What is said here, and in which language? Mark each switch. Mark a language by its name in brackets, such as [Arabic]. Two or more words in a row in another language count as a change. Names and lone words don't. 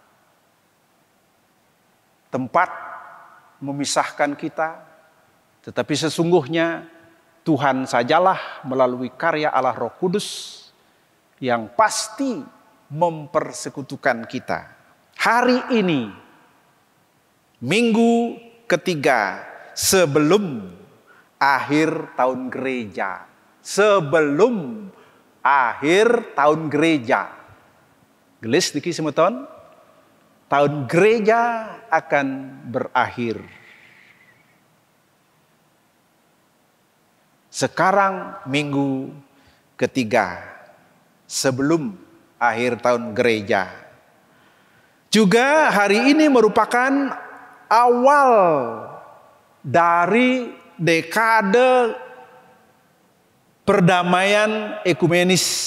[Indonesian] Tempat memisahkan kita, tetapi sesungguhnya Tuhan sajalah melalui karya Allah Roh Kudus yang pasti mempersekutukan kita. Hari ini, minggu ketiga sebelum akhir tahun gereja. Sebelum akhir tahun gereja. [Balinese] Gelis diki semeton. [Indonesian] Tahun gereja akan berakhir. Sekarang minggu ketiga sebelum akhir tahun gereja. Juga hari ini merupakan awal dari dekade perdamaian ekumenis.